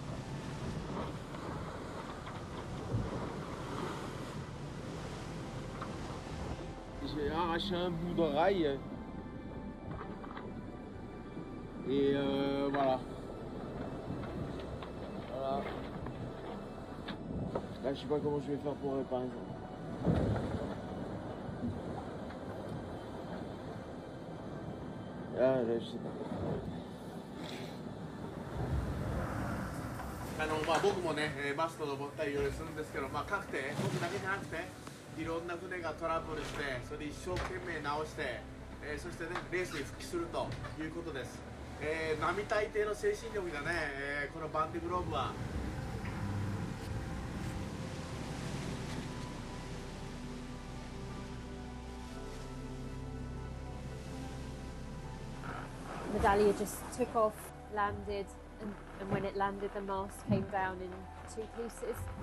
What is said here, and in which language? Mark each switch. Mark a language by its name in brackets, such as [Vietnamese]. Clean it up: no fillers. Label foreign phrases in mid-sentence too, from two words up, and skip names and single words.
[French] J'ai arraché un bout de rail et voilà. Là, je sais pas comment je vais faire pour réparer ça. Là, je sais pas. [Japanese] 僕もね、マスト登ったりいろいろするんですけど、各て僕だけじゃなくていろんな船がトラブルして、それで一生懸命直して、そしてねレースに復帰するということです。並大抵の精神力だね、このバンディグローブは。 [English] Medallia just took off, landed, and when it landed, the mast came down in 2 pieces.